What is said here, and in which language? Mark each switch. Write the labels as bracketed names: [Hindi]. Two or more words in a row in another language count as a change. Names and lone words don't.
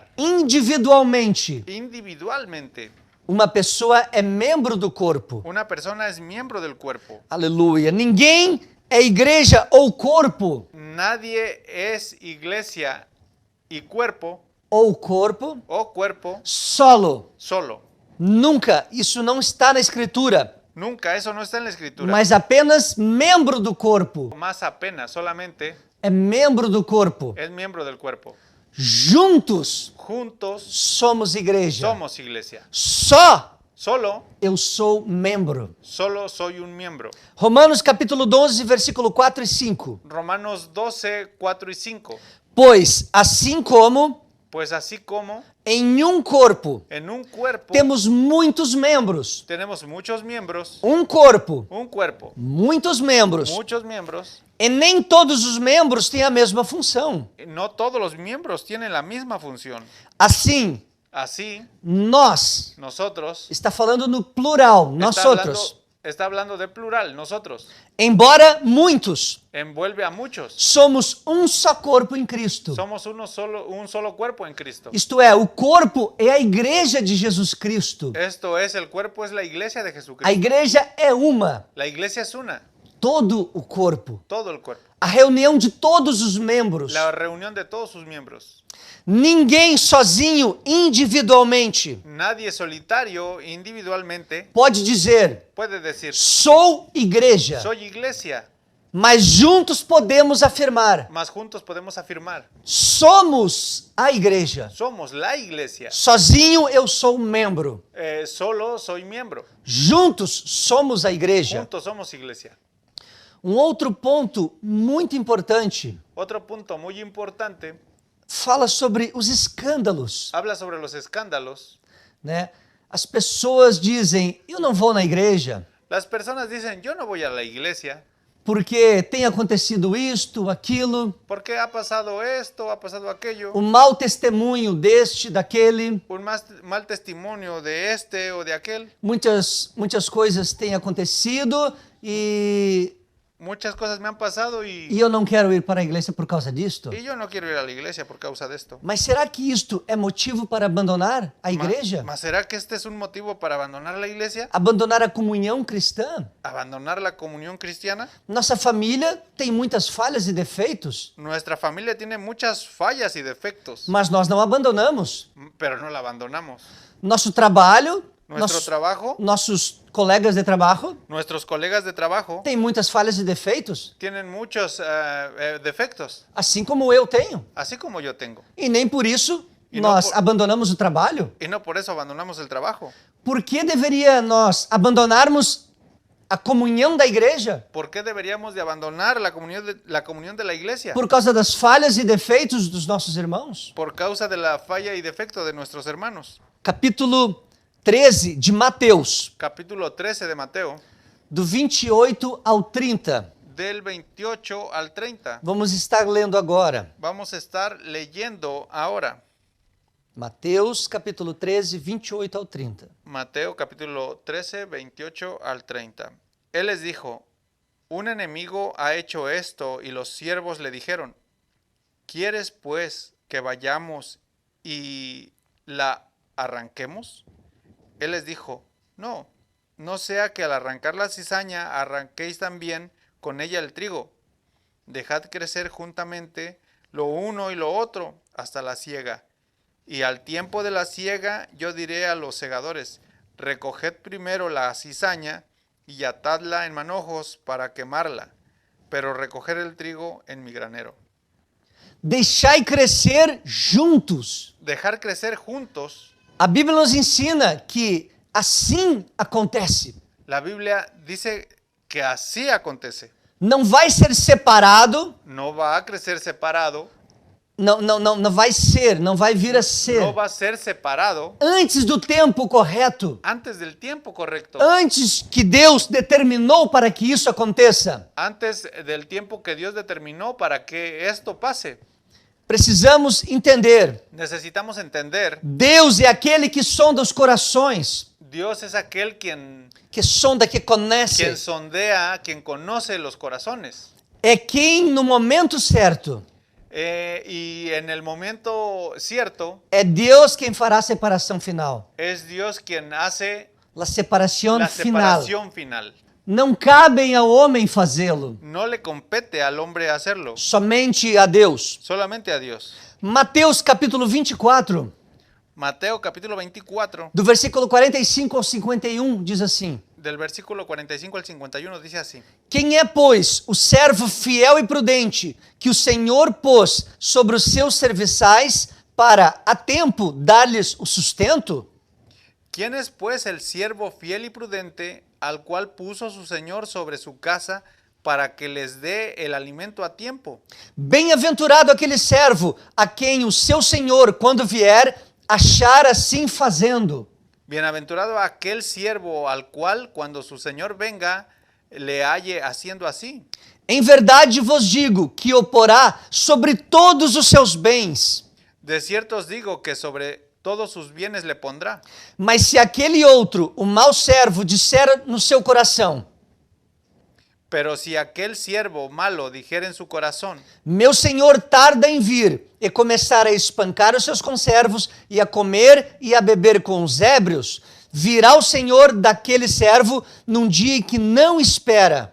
[Portuguese] individualmente. [Spanish] individualmente. [Portuguese] Uma pessoa é membro do corpo. [Spanish] Una persona es miembro del cuerpo. [Portuguese] Aleluia. Ninguém é igreja ou corpo, [Spanish] Nadie es iglesia y cuerpo [Portuguese] ou corpo [Spanish] o cuerpo [Portuguese] solo. [Spanish] solo. [Portuguese] Nunca. Isso não está na Escritura. [Spanish] Nunca, eso no está en la escritura. [Portuguese] Mas apenas membro do corpo [Spanish] Más apenas, solamente [Portuguese] é membro do corpo. [Spanish] es miembro del cuerpo. [Portuguese] Juntos [Spanish] Juntos [Portuguese] somos igreja. [Spanish] somos iglesia. [Portuguese] Só [Spanish] Solo [Portuguese] sou [Spanish] soy un miembro. [Portuguese] Romanos capítulo 12, versículo 4 e 5. [Spanish] Romanos 12, 4 y 5. [Portuguese] Pois, assim como [Spanish] Pues así como [Portuguese] em um corpo [Spanish] en un cuerpo [Portuguese] temos muitos membros, [Spanish] tenemos muchos miembros, [Portuguese] um corpo, [Spanish] un cuerpo, [Portuguese] muitos membros, [Spanish] muchos miembros, [Portuguese] e nem todos os membros têm a mesma função. [Spanish] no todos los miembros tienen la misma función. [Portuguese] Assim, [Spanish] Así, [Portuguese] nós, [Spanish] nosotros, [Portuguese] está falando no plural, nós outros. [Spanish] está hablando de plural, nosotros, [Portuguese] Embora muitos, [Spanish] envuelve a muchos. [Portuguese] somos um só corpo em Cristo. [Spanish] Somos un solo cuerpo en Cristo. [Portuguese] Isto é, o corpo é a igreja de Jesus Cristo. [Spanish] Esto es, el cuerpo es la iglesia de [Portuguese] A [Spanish] Jesucristo. [Portuguese] igreja é uma, [Spanish] La iglesia es una, [Portuguese] todo o corpo. [Spanish] todo el cuerpo. [Portuguese] A reunião de todos os membros. [Spanish] La reunión de todos sus miembros. [Portuguese] Ninguém sozinho, individualmente, [Spanish] Nadie solitario, individualmente, [Portuguese] pode dizer, [Spanish] puede decir, [Portuguese] sou igreja. [Spanish] soy iglesia, [Portuguese] Mas juntos podemos afirmar, [Spanish] mas juntos podemos afirmar, [Portuguese] somos a igreja. [Spanish] somos la iglesia. [Portuguese] Sozinho eu sou um membro. [Spanish] Solo soy miembro, [Portuguese] Juntos somos a igreja. [Spanish] juntos somos iglesia. [Portuguese] Um outro ponto muito importante [Spanish] Otro punto muy importante, [Portuguese] fala sobre os escândalos, [Spanish] habla sobre los escándalos. [Portuguese] né? As pessoas dizem, eu não vou na igreja [Spanish] Las personas dicen, yo no voy a la iglesia [Portuguese] porque tem acontecido isto, aquilo, [Spanish] ¿Por qué ha pasado esto, ha pasado aquello? [Portuguese] o mau testemunho deste, daquele. [Spanish] Un mal testimonio de este o de aquel. [Portuguese] Muitas coisas têm acontecido e [Spanish] Muchas cosas me han pasado y [Portuguese] eu não quero ir para a igreja por causa disto. [Spanish] yo no quiero ir a la iglesia por causa de esto. [Portuguese] Mas será que isto é motivo para abandonar a igreja? [Spanish] ¿Mas será que este es un motivo para abandonar la iglesia? [Portuguese] Abandonar a comunhão cristã? [Spanish] ¿Abandonar la comunión cristiana? [Portuguese] Nossa família tem muitas falhas e defeitos, [Spanish] Nuestra familia tiene muchas fallas y defectos, [Portuguese] mas nós não abandonamos. [Spanish] pero no la abandonamos. [Portuguese] Nosso trabalho, [Spanish] Nuestro trabajo, [Portuguese] nossos colegas de trabalho [Spanish] nuestros colegas de trabajo [Portuguese] têm muitas falhas e defeitos, [Spanish] tienen muchos defectos, [Portuguese] assim como eu tenho. [Spanish] así como yo tengo. [Portuguese] E nem por isso E não nós por- abandonamos o trabalho. [Spanish] Y no por eso abandonamos el trabajo. [Portuguese] Por que deveria nós abandonarmos a comunhão da igreja? [Spanish] ¿Por qué deberíamos de abandonar la comunión de la iglesia? [Portuguese] Por causa das falhas e defeitos dos nossos irmãos? [Spanish] Por causa de la falla y defecto de nuestros hermanos. [Portuguese] Capítulo 13 de Mateus, [Spanish] Capítulo 13 de Mateo, [Portuguese] do 28 ao 30. [Spanish] del 28 al 30. [Portuguese] Vamos estar lendo agora. [Spanish] Vamos a estar leyendo ahora. [Portuguese] Mateus, capítulo 13, 28 ao 30. [Spanish] Mateo capítulo 13, 28 al 30. Él les dijo, un enemigo ha hecho esto y los siervos le dijeron, ¿quieres pues que vayamos y la arranquemos? Él les dijo, no, no sea que al arrancar la cizaña arranquéis también con ella el trigo. Dejad crecer juntamente lo uno y lo otro hasta la siega. Y al tiempo de la siega yo diré a los segadores, recoged primero la cizaña y atadla en manojos para quemarla, pero recoger el trigo en mi granero. [Portuguese] Deixai crescer juntos. [Spanish] Dejar crecer juntos. [Portuguese] A Bíblia nos ensina que assim acontece. [Spanish] La Biblia dice que así acontece. [Portuguese] Não vai ser separado, [Spanish] No va a crecer separado, [Portuguese] não vai vir a ser [Spanish] no va a ser separado [Portuguese] antes do tempo correto, [Spanish] antes del tiempo correcto, [Portuguese] antes que Deus determinou para que isso aconteça. [Spanish] antes del tiempo que Dios determinó para que esto pase. [Portuguese] Precisamos entender, [Spanish] Necesitamos entender, [Portuguese] Deus é aquele que sonda os corações, [Spanish] Dios es aquel quien [Portuguese] que conhece, [Spanish] sondea, quien conoce los corazones. [Portuguese] é quem no momento certo, [Spanish] Y en el momento cierto, [Portuguese] é Deus quem fará a separação final. [Spanish] es Dios quien hace [Portuguese] A separação [Spanish] la [Portuguese] final. [Spanish] separación final. [Portuguese] Não cabe ao homem fazê-lo, [Spanish] No le compete al hombre hacerlo, [Portuguese] somente a Deus. [Spanish] solamente a Dios. [Portuguese] Mateus capítulo 24, [Spanish] Mateo capítulo 24, [Portuguese] do versículo 45 ao 51, diz assim: [Spanish] del versículo 45 al 51, dice así. [Portuguese] Quem é, pois, o servo fiel e prudente que o Senhor pôs sobre os seus serviçais para, a tempo, dar-lhes o sustento? [Spanish] ¿Quién es pues el siervo fiel y prudente al cual puso su Señor sobre su casa para que les dé el alimento a tiempo? [Portuguese] Bem-aventurado aquele servo a quem o seu Senhor, quando vier, achar assim fazendo. [Spanish] Bienaventurado aquel siervo al cual cuando su Señor venga le halle haciendo así. [Portuguese] Em verdade vos digo que o porá sobre todos os seus bens. [Spanish] De cierto os digo que sobre todos sus bienes le pondrá. [Portuguese] Mas se aquele outro, o mau servo, disser no seu coração: [Spanish] Pero si aquel siervo malo dijera en su corazón, [Portuguese] meu senhor tarda em vir, e começar a espancar os seus conservos, e a comer e a beber com os ébrios, virá o senhor daquele servo num dia que não espera.